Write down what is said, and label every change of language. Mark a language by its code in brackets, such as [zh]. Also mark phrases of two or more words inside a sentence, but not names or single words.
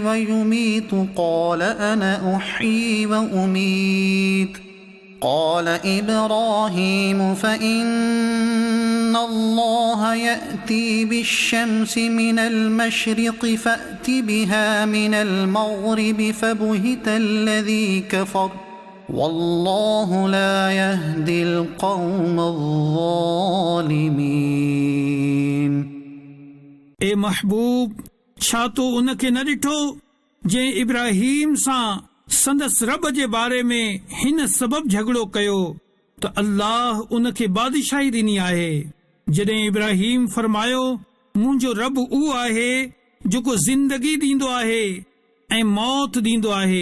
[ar] ويميت قال أنا أحيي وأميت قال إبراهيم فإن الله يأتي بالشمس من المشرق فأت بها من المغرب فبهت الذي كفر والله لا يهدي القوم الظالمين. [sd] ए महबूब, छा तो उनखे न ॾिठो जंहिं इब्राहिम सां संदसि रब जे बारे में हिन सबब झगड़ो कयो त अल्लाह उनखे बादशाही ॾिनी आहे। जॾहिं इब्राहिम फरमायो मुंहिंजो रब उहो आहे जेको ज़िंदगी ॾींदो आहे ऐं मौत ॾींदो आहे।